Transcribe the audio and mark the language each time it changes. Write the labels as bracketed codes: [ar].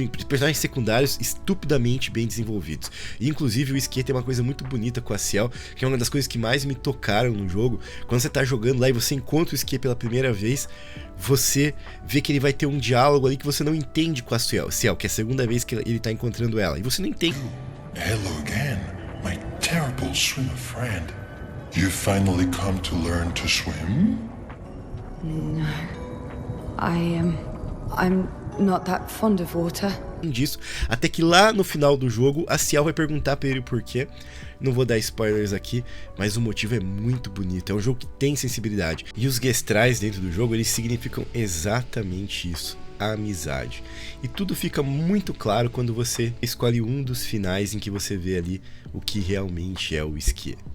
[pt] Personagens secundários estupidamente bem desenvolvidos. E, inclusive, o Skie tem uma coisa muito bonita com a Ciel, que é uma das coisas que mais me tocaram no jogo. Quando você tá jogando lá e você encontra o Skie pela primeira vez, você vê que ele vai ter um diálogo ali que você não entende com a Ciel, que é a segunda vez que ele tá encontrando ela. E você não entende. [en] Hello again, my terrible swimmer friend. You finally come to learn to swim? No. I'm not that fond of water. [pt] Disso, até que lá no final do jogo a Ciel vai perguntar pra ele o porquê. Não vou dar spoilers aqui, mas o motivo é muito bonito. É um jogo que tem sensibilidade. E os gestrais dentro do jogo, eles significam exatamente isso: a amizade. E tudo fica muito claro quando você escolhe um dos finais em que você vê ali o que realmente é o Skie.